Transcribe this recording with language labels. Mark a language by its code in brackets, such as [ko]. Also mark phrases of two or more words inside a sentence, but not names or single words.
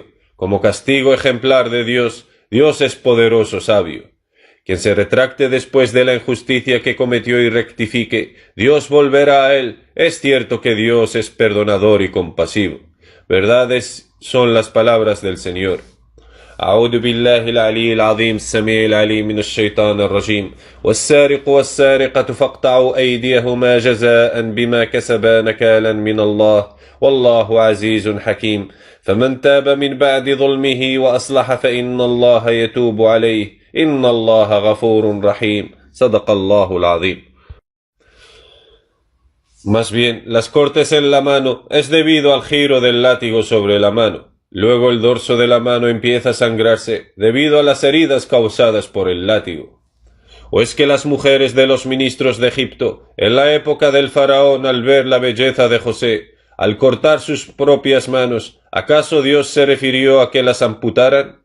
[es] Como castigo ejemplar de Dios, Dios es poderoso, sabio. Quien se retracte después de la injusticia que cometió y rectifique, Dios volverá a él. Es cierto que Dios es perdonador y compasivo. Verdades son las palabras del Señor. [ar] أعوذ بالله العلي العظيم السميع العليم من الشيطان الرجيم والسارق والسارقة فاقطعوا أيديهما جزاء بما كسبا نكالا من الله والله عزيز حكيم فمن تاب من بعد ظلمه وأصلح فإن الله يتوب عليه إن الله غفور رحيم صدق الله العظيم. [es] Más bien, las cortes en la mano es debido al giro del látigo sobre la mano. Luego el dorso de la mano empieza a sangrarse debido a las heridas causadas por el látigo. ¿O es que las mujeres de los ministros de Egipto, en la época del faraón, al ver la belleza de José, al cortar sus propias manos, acaso Dios se refirió a que las amputaran?